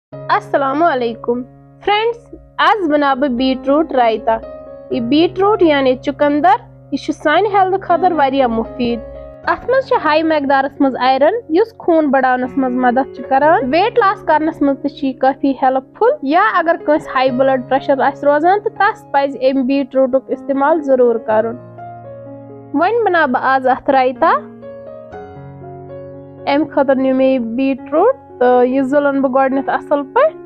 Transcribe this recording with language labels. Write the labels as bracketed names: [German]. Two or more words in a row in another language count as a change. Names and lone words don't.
[Arabic] السلام عليكم [Kashmiri] फ्रेंड्स, आज बना बह बीटरूट रायता। ये बीटरूट यानी चुकंदर यह सानी हेल्थ खतर वारिया मुफीद। अत मज हाई मैकदारस मज आयरन युस खून बढ़ावनस मज मदद करान। [English] weight loss [Kashmiri] करनस मज काफी हेल्पफुल। या अगर कस [English] high blood pressure [Kashmiri] आस रोजान तो तस पज एम बीटरूट इस्तेमाल जरूर करुन। वन बना बह आज अत रायता। अम खतर नु मे बीटरूट तो यह जुलन बह गोडनेथ असल पे।